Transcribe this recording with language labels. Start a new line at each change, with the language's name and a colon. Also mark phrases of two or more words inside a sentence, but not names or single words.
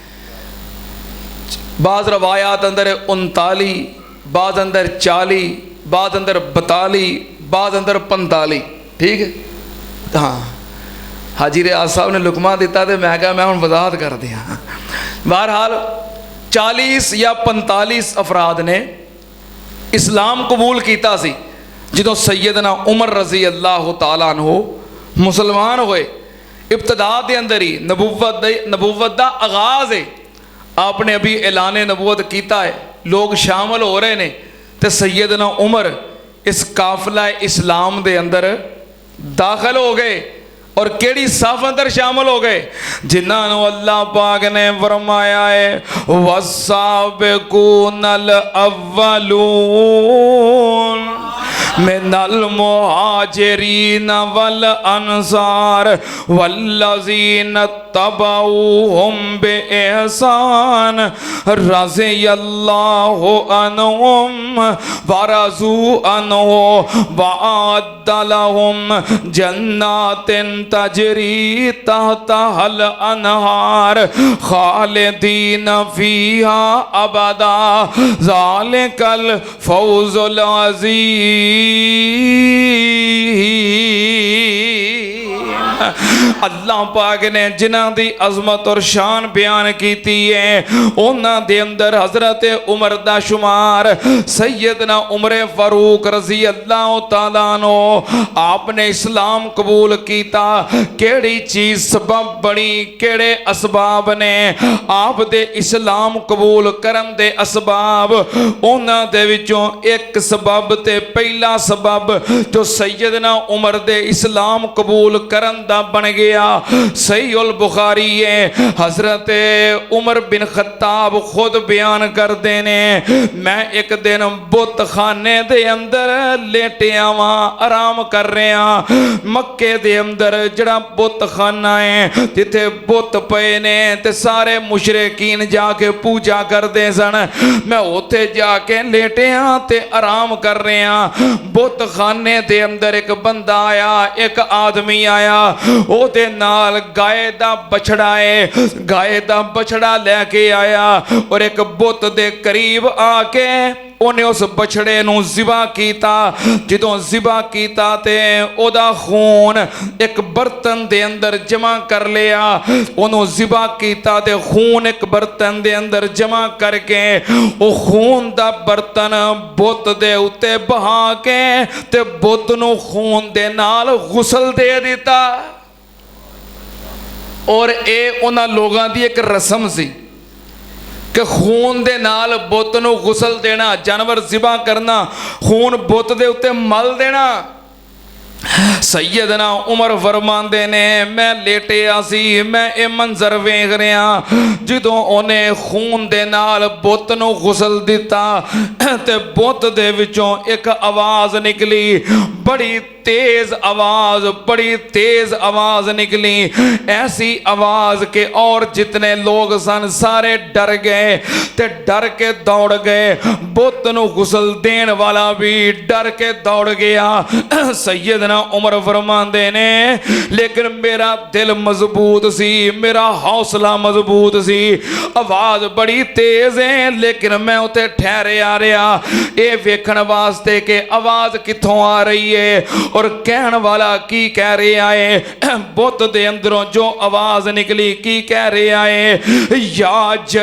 Punjabi: بعض روایات اندر 39, بعض اندر 40, بعض اندر 42, بعض اندر 45. ٹھیک ہے, ہاں حاجی ریاض صاحب نے لکمہ دیتا تھے, میں کہا میں ہوں وضاحت کر دیا. بہرحال 40 یا 45 افراد نے اسلام قبول کیتا سی. جدوں سیدنا عمر
Arabic: رضی اللہ تعالیٰ عنہ
Punjabi: مسلمان ہوئے, ابتدا دے اندر ہی نبوت دا آغاز ہے. آپ نے ابھی اعلان نبوت کیتا ہے, لوگ شامل ہو رہے نے, تے سیدنا عمر اس قافلہ اسلام دے اندر داخل ہو گئے. اور کیڑی صف اندر شامل ہو گئے جنہاں نو اللہ پاک نے فرمایا ہے وَالسَّابِقُونَ
Arabic: الْأَوَّلُونَ من المہاجرین والانصار والذین اتبعوہم بإحسان رضی اللہ عنہم ورضوا عنہ وأعد لهم جنات تجری تحتها الانہار خالدین فیہا ابدا ذالک الفوز العظیم.
Punjabi: اللہ پاک نے جنہاں دی عظمت اور شان بیان کیتی ہے انہاں دے اندر حضرت عمر دا شمار سیدنا عمر فاروق
Arabic: رضی اللہ تعالیٰ عنہ
Punjabi: آپ نے اسلام قبول کیتا کیڑی چیز سبب بنی کیڑے اسباب نے آپ دے اسلام قبول کرن دے اسباب انہاں دے وچوں ایک سبب تے پہلا سبب جو سیدنا عمر دے اسلام قبول کرن دا بن گیا صحیح البخاری ہے حضرت عمر بن خطاب خود بیان کر دینے میں ایک دن بت خانے دے اندر لیٹیا
Urdu: وہاں آرام کر رہے ہیں
Punjabi: مکے دے اندر جڑا بت خانہ ہے جتے بت پے نے تے سارے مشرکین جا کے پوجا کر دے سن میں ہوتے جا کے لیٹیا تے آرام کر رہے ہیں بت خانے دے اندر ایک بندہ آیا ایک آدمی آیا او دے نال گائے دا بچڑا ہے گائے دا بچڑا لے کے آیا اور ایک بت دے قریب آ کے انہیں اس بچڑے نو ذبح کیتا جدوں ذبح کیتا تے او دا خون ایک برتن دے اندر جمع کر لیا انہوں ذبح کیتا تے خون ایک برتن دے اندر جمع کر کے او خون دا برتن بت دے اتے بہا کے تے بت نو خون دے نال غسل دے دیتا اور اے انہاں لوگاں دی ایک رسم سی کہ خون دے نال بت نو غسل دینا جانور ذبح کرنا خون بت دے اتے مل دینا سیدنا عمر فرماندے نے میں لیٹے آسی میں اے منظر ویکھ رہا جدوں انہیں خون دے نال بت نو غسل دیتا تے بت دے وچوں ایک آواز نکلی بڑی تیز آواز نکلی ایسی آواز کہ اور جتنے لوگ سن سارے ڈر گئے تے ڈر کے دوڑ گئے بت نو غسل دین والا بھی ڈر کے دوڑ گیا سیدنا عمر فرماندے نے لیکن میرا دل مضبوط سی میرا حوصلہ مضبوط سی آواز بڑی تیز ہے لیکن میں اتے ٹھہرے آ رہا اے ویکھن واسطے کہ آواز کتھوں آ رہی ہے اور کہن والا کی کہہ رہے آئے بت دے اندروں جو آواز نکلی کی کہہ رہے آئے یا